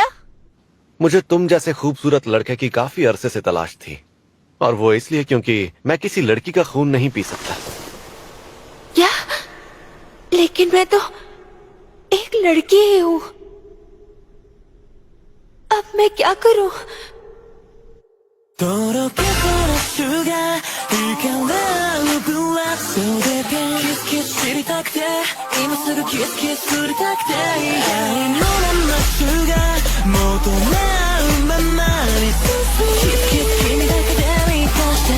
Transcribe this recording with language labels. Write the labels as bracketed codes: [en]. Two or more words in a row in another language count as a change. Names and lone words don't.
[hi] मुझे तुम जैसे खूबसूरत लड़के की काफी अरसे से तलाश थी, और वो इसलिए क्योंकि मैं किसी लड़की का खून नहीं पी सकता। क्या? लेकिन मैं तो एक लड़की ही हूँ। अब मैं क्या करूँ? [ja] とろけこのシュガー光るブラッソでキスキス知りたくて今すぐキスキスすりたくて愛のままシュガー求め合うままにキスキス君だけで満た